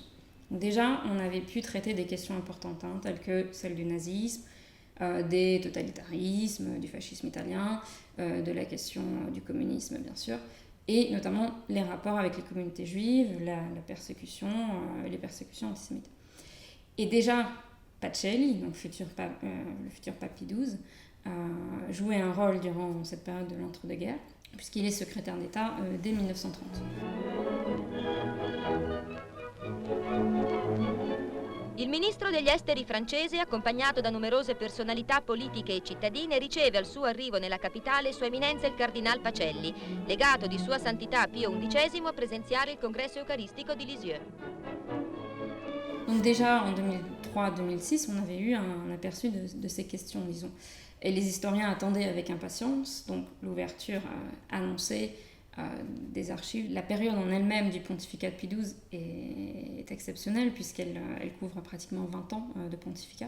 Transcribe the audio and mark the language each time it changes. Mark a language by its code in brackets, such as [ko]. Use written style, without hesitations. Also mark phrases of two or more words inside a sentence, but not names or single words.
[fr] Donc déjà, on avait pu traiter des questions importantes, telles que celle du nazisme, des totalitarismes, du fascisme italien, de la question du communisme, bien sûr, et notamment les rapports avec les communautés juives, la persécution, les persécutions antisémites. Et déjà, Pacelli, donc le futur pape Pie XII, jouait un rôle durant cette période de l'entre-deux-guerres, puisqu'il est secrétaire d'État dès 1930. [it] Il ministro degli esteri francese, accompagnato da numerose personalità politiche e cittadine, riceve al suo arrivo nella capitale Sua Eminenza il Cardinal Pacelli, legato di Sua Santità Pio XI a presenziare il congresso eucharistico di Lisieux. [fr] Donc déjà en 2003-2006, on avait eu un aperçu de ces questions, disons. Et les historiens attendaient avec impatience donc l'ouverture annoncée des archives. La période en elle-même du pontificat de Pie XII est exceptionnelle puisqu'elle couvre pratiquement 20 ans de pontificat.